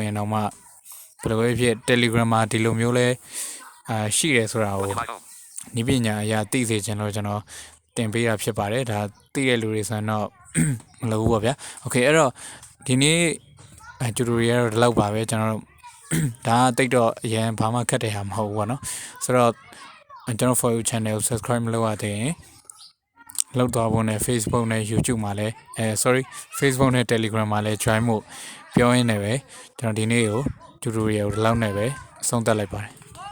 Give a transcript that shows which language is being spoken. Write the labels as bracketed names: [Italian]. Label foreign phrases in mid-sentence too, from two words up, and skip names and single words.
[Burmese] ရင်တော့မှဘယ်လိုဖြစ် Telegram မှာဒီလိုမျိုးလဲရှိတယ်ဆိုတာကိုနိပညာအရာသိစေချင်လို့ကျွန် တော်တင်ပေးတာဖြစ်ပါတယ်ဒါသိတဲ့လူတွေဆိုတော့မလုပ်ဘူးပေါ့ဗျာโอเคအဲ့တော့ဒီနေ့ tutorial တော့ဒီလောက်ပါပဲကျွန်တော်ဒါတိတ်တော့အရင်ဘာမှခက်တဲ့ဟာမဟုတ်ဘူးပေါ့နော်ဆိုတော့ကျွန်တော် [English] for you channel [Burmese] ကို subscribe မလုပ်ရသေးရင်လောက်သွားဖို့နဲ့ Facebook နဲ့ YouTube မှာလည်းFacebook နဲ့ Telegram မှာလည်း join ဖို့ပြောရင်းနဲ့ပဲကျွန်တော်ဒီနေ့ကို tutorial ကိုဒီလောက်နဲ့ပဲအဆုံးသတ်လိုက်ပါတယ်